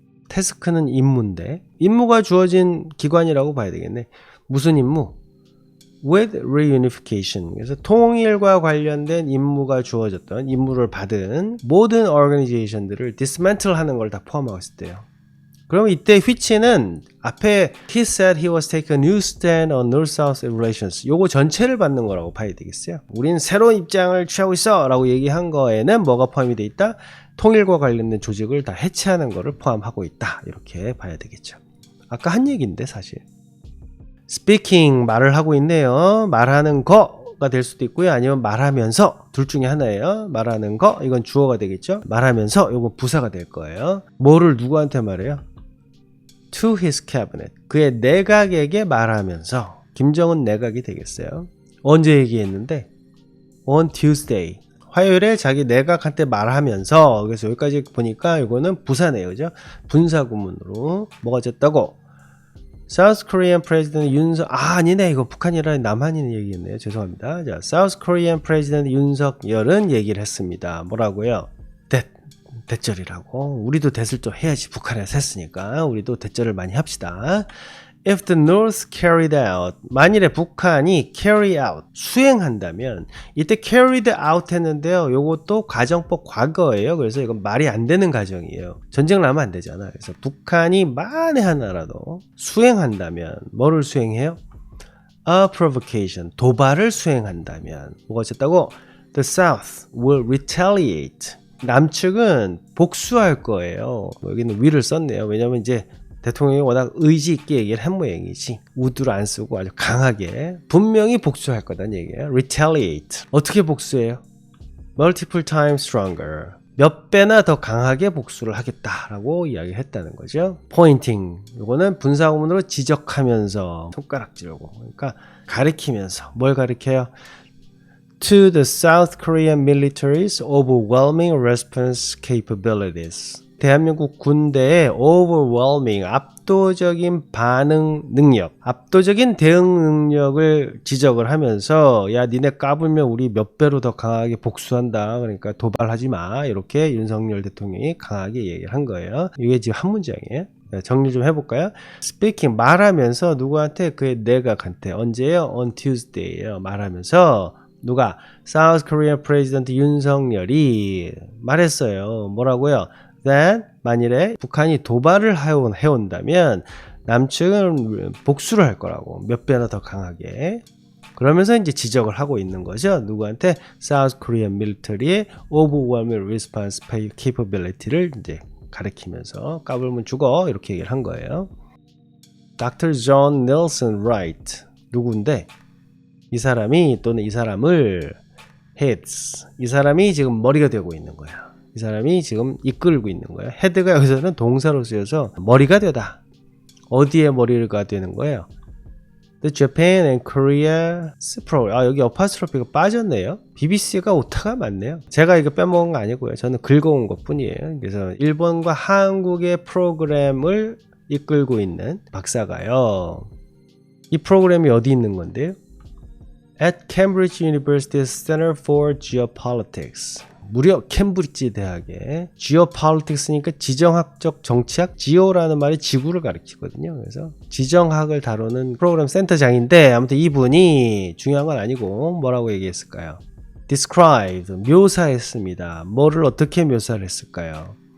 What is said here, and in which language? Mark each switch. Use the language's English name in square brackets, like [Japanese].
[Korean] 태스크는 임무인데 임무가 주어진 기관이라고 봐야 되겠네. 무슨 임무? [English] with reunification. [Korean] 그래서 통일과 관련된 임무가 주어졌던 임무를 받은 모든 organization들을 dismantle 하는 걸 다 포함하고 있대요. 그럼 이때 [English] which는 [Korean] 앞에 [English] he said he was taking a new stand on North-South relations, [Korean] 요거 전체를 받는 거라고 봐야 되겠어요. 우린 새로운 입장을 취하고 있어 라고 얘기한 거에는 뭐가 포함이 돼 있다? 통일과 관련된 조직을 다 해체하는 거를 포함하고 있다, 이렇게 봐야 되겠죠. 아까 한 얘기인데 사실 speaking, 말을 하고 있네요. 말하는 거가 될 수도 있고요. 아니면 말하면서, 둘 중에 하나예요. 말하는 거, 이건 주어가 되겠죠. 말하면서, 이건 부사가 될 거예요. 뭐를 누구한테 말해요? [English] To his cabinet, [Korean] 그의 내각에게 말하면서. 김정은 내각이 되겠어요. 언제 얘기했는데? [English] On Tuesday, [Korean] 화요일에 자기 내각한테 말하면서. 그래서 여기까지 보니까 이거는 부사네요. 그죠? 분사구문으로 뭐가 됐다고? [English] South Korean President [Korean] 아니네, 이거 북한이라 남한이 얘기했네요. 죄송합니다. 자, [English] South Korean President [Korean] 윤석열은 얘기를 했습니다. 뭐라고요? 대절이라고. 우리도 대을 좀 해야지. 북한에서 했으니까 우리도 대절을 많이 합시다. [English] If the North carried out, [Korean] 만일에 북한이 [English] carry out, [Korean] 수행한다면, 이때 [English] carried out [Korean] 했는데요. 요것도 가정법 과거예요. 그래서 이건 말이 안 되는 가정이에요. 전쟁을 하면 안 되잖아. 그래서 북한이 만에 하나라도 수행한다면, 뭐를 수행해요? [English] A provocation, [Korean] 도발을 수행한다면, 뭐가 어쨌다고? [English] The South will retaliate. [Korean] 남측은 복수할 거예요. 여기는 will을 썼네요. 왜냐면 이제 대통령이 워낙 의지 있게 얘기를 한 모양이지 would를 안 쓰고 아주 강하게 분명히 복수할 거다는 얘기예요. [English] retaliate. [Korean] 어떻게 복수해요? [English] multiple times stronger. [Korean] 몇 배나 더 강하게 복수를 하겠다라고 이야기를 했다는 거죠. [English] pointing. [Korean] 이거는 분사구문으로 지적하면서 손가락질하고, 그러니까 가리키면서. 뭘 가리켜요? [English] to the South Korean military's overwhelming response capabilities. [Korean] 대한민국 군대의 overwhelming, 압도적인 반응 능력, 압도적인 대응 능력을 지적을 하면서 야, 니네 까불면 우리 몇 배로 더 강하게 복수한다. 그러니까 도발하지 마. 이렇게 윤석열 대통령이 강하게 얘기를 한 거예요. 이게 지금 한 문장이에요. 정리 좀 해볼까요? speaking, 말하면서 누구한테? 그의 내각한테. 언제예요? [English] on Tuesday [Korean] 예요. 말하면서 누가? [English] South Korean President [Korean] 윤석열이 말했어요. 뭐라고요? that 만일에 북한이 도발을 해온다면 남측은 복수를 할 거라고, 몇 배나 더 강하게. 그러면서 이제 지적을 하고 있는 거죠. 누구한테? [English] South Korean military [Korean] 의 [English] overwhelming response capability [Korean] 를 이제 가리키면서 까불면 죽어, 이렇게 얘기를 한 거예요. [English] Dr. [Korean] John Nelson Wright, 누구인데? 이 사람이 또는 이 사람을 heads, 이 사람이 지금 머리가 되고 있는 거야. 이 사람이 지금 이끌고 있는 거예요. 헤드가 여기서는 동사로 쓰여서 머리가 되다. 어디에 머리가 되는 거예요? [English] The Japan and Korea Pro. [Korean] 여기 어파스트로피가 빠졌네요. BBC가 오타가 많네요. 제가 이거 빼먹은 거 아니고요. 저는 긁어온 것 뿐이에요. 그래서 일본과 한국의 프로그램을 이끌고 있는 박사가요. 이 프로그램이 어디 있는 건데요? [English] At Cambridge University's Center for Geopolitics. [Korean] 무려 캠브리지 대학의 Geopolitics니까 지정학적 정치학, Geo라는 말이 지구를 가리키거든요. 그래서 지정학을 다루는 프로그램 센터장인데 아무튼 이분이 중요한 건 아니고 뭐라고 얘기했을까요? Described, 묘사했습니다. 뭐를 어떻게 묘사를 했을까요?